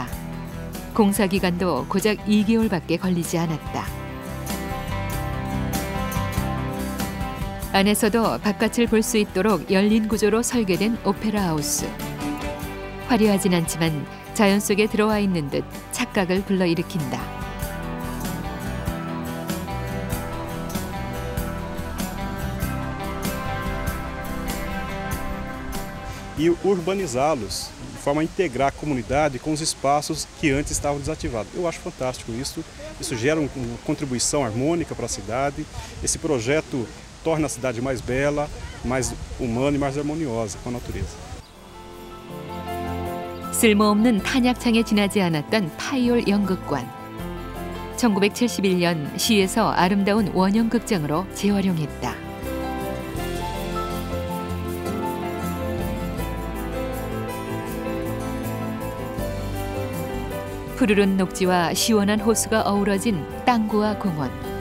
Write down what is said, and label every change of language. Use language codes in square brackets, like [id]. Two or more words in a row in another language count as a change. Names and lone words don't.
[ko] 공사 기간도 고작 2개월밖에 걸리지 않았다. 안에서도 바깥을 볼 수 있도록 열린 구조로 설계된 오페라 하우스. 화려하진 않지만 자연 속에 들어와 있는 듯 착각을 불러일으킨다. [pt] E urbanizá-los, de forma a integrar a comunidade com os espaços que antes estavam desativados. Eu acho fantástico isso. Isso gera uma contribuição harmônica para a cidade. Esse projeto torna a cidade mais bela, mais humana e mais harmoniosa com a natureza. [ko] 쓸모없는 탄약창에 지나지 않았던 파이올 연극관. 1971년 시에서 아름다운 원형극장으로 재활용했다. 푸르른 녹지와 시원한 호수가 어우러진 땅구와 공원.